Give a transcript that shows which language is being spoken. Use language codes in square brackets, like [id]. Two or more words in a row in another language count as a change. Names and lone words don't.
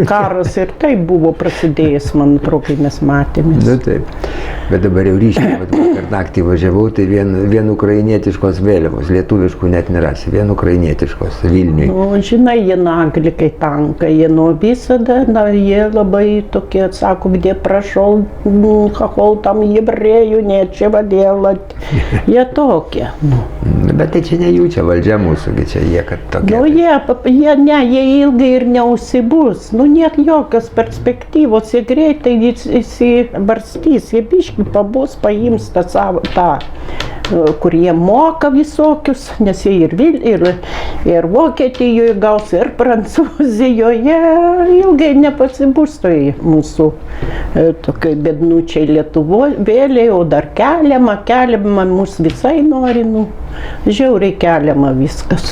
[lt] Karas ir taip buvo prasidėjęs, man atrodo, kai mes matėmės. Nu taip, bet dabar jau ryškiai, vakar naktį važiavau, tai vien ukrainietiškos vėliavos, lietuviškų net nerasi, vien ukrainietiškos Vilniui. Nu, žinai, jie naglikai tankai, jie nuo visada, jie labai tokie, sako, [ru] где прошел хохол, там еврею нечего делать. [lt] Jie tokie. Bet tai čia ne jų, čia valdžia mūsų, čia jie, kad tokie. Nu, jie ilgai ir neužsibus. Nu, net jokios perspektyvos, jie greitai įsibarstys, jie biškį pabus, paims tą savo, kur jie moka visokius, nes jie ir Vokietijoje gaus, ir Prancūzijoje ilgai nepasibus toj mūsų tokiai bednučiai Lietuvėlėje, o dar keliama mus visai nori, žiauriai keliama viskas.